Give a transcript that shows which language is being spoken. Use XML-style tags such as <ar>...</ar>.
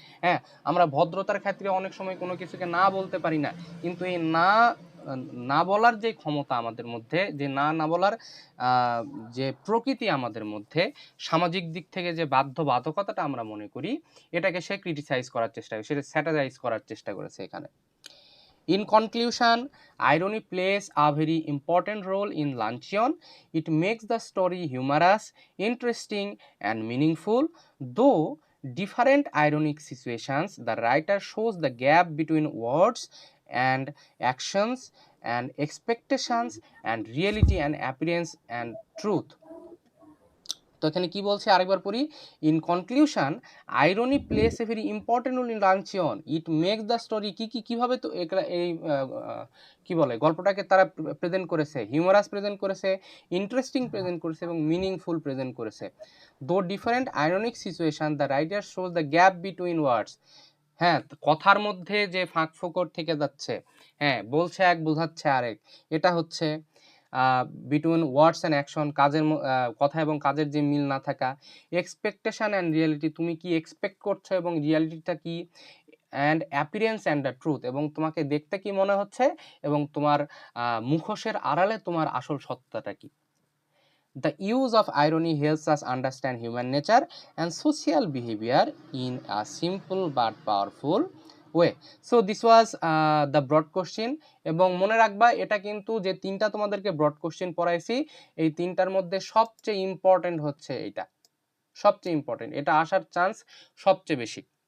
<bn>হ্যাঁ, আমরা ভদ্রতার ক্ষেত্রে অনেক সময় কোনো কিছুকে না বলতে পারি না, কিন্তু এই না বলার যে ক্ষমতা আমাদের মধ্যে, যে না বলার যে প্রকৃতি আমাদের মধ্যে, সামাজিক দিক থেকে যে বাধ্যবাধকতাটা আমরা মনে করি, এটাকে সে ক্রিটিসাইজ করার চেষ্টা করে, সেটা স্যাটারাইজ করার চেষ্টা করেছে এখানে।</bn> <en>In conclusion, irony plays a very important role in Luncheon. It makes the story humorous, interesting, and meaningful. Though different ironic situations, the writer shows the gap between words and actions and expectations and reality and appearance and truth.</en> <bn>তো এখানে কি বলছে আরেকবার পড়ি।</bn> <en>in conclusion, irony plays a very important role in luncheon, it makes the story</en> <bn>কিভাবে তো এই কি বলে গল্পটাকে তারা প্রেজেন্ট করেছে, হিউমারাস প্রেজেন্ট করেছে, ইন্টারেস্টিং প্রেজেন্ট করেছে এবং মিনিংফুল প্রেজেন্ট করেছে।</bn> <en>Though different ironic situation, the writer shows the gap between words.</en> <bn>হ্যাঁ, কথার মধ্যে যে ফাঁক ফোকর থেকে যাচ্ছে, হ্যাঁ বলছে এক বোঝাচ্ছে আরেক, এটা হচ্ছে বিটুইন ওয়ার্ডস অ্যান্ড অ্যাকশন, কথা এবং কাজের যে মিল না থাকা, এক্সপেকটেশন অ্যান্ড রিয়ালিটি, তুমি কি এক্সপেক্ট করছো এবং রিয়ালিটিটা কি, and appearance and the truth, এবং তোমাকে দেখতে কি মনে হচ্ছে এবং তোমার মুখোশের আড়ালে তোমার আসল সত্যটা কি।</bn> <en>The use of irony helps us understand human nature and social behavior in a simple but powerful way. So this was the broad question,</en> <bn>এবং মনে রাখবা এটা কিন্তু যে তিনটা তোমাদেরকে ব্রড কোশ্চেন পড়াইছি, এই তিনটার মধ্যে সবচেয়ে ইম্পর্টেন্ট হচ্ছে এটা, সবচেয়ে ইম্পর্টেন্ট, এটা আসার চান্স সবচেয়ে বেশি।</bn>